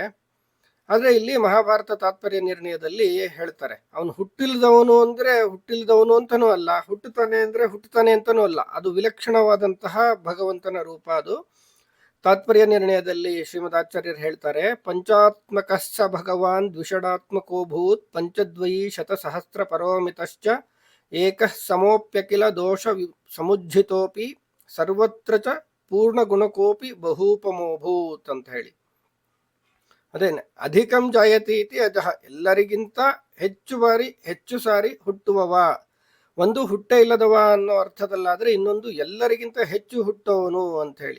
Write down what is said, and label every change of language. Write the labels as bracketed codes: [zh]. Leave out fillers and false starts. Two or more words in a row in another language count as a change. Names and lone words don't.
[kn] ಆದ್ರೆ ಇಲ್ಲಿ ಮಹಾಭಾರತ ತಾತ್ಪರ್ಯ ನಿರ್ಣಯದಲ್ಲಿ ಹೇಳ್ತಾರೆ, ಅವನು ಹುಟ್ಟಿಲ್ದವನು ಅಂತಾನೂ ಅಲ್ಲ, ಹುಟ್ಟುತ್ತಾನೆ ಅಂತಾನೂ ಅಲ್ಲ, ಅದು ವಿಲಕ್ಷಣವಾದಂತಹ ಭಗವಂತನ ರೂಪ. ಅದು ತಾತ್ಪರ್ಯ ನಿರ್ಣಯದಲ್ಲಿ ಶ್ರೀಮದಾಚಾರ್ಯರು ಹೇಳ್ತಾರೆ, [sa] ಪಂಚಾತ್ಮಕಶ್ಚ ಭಗವಾನ್ ದ್ವಿಷಡಾತ್ಮಕೋ ಭೂತ್ ಪಂಚದ್ವಯೀ ಶತಸಹಸ್ರ ಪರೋಮಿತಶ್ಚ ಏಕಃ ಸಮೋಪ್ಯಕಿಲ ದೋಷ ಸಮುಜ್ಜಿತೋಪಿ ಸರ್ವತ್ರ ಚ ಪೂರ್ಣ ಗುಣಕೋಪಿ ಬಹೂಪಮೋಭೂತ್ ಅಂತ [kn] ಹೇಳಿ. ಅದೇನೆ [sa] ಅಧಿಕಂ ಜಾಯತಿ ಇತಿ ಅಜಃ, [kn] ಎಲ್ಲರಿಗಿಂತ ಹೆಚ್ಚು ಸಾರಿ ಹುಟ್ಟುವವ. ಒಂದು ಹುಟ್ಟೆ ಇಲ್ಲದವ ಅನ್ನೋ ಅರ್ಥದಲ್ಲಾದ್ರೆ, ಇನ್ನೊಂದು ಎಲ್ಲರಿಗಿಂತ ಹೆಚ್ಚು ಹುಟ್ಟುವವನು ಅಂತ ಹೇಳಿ.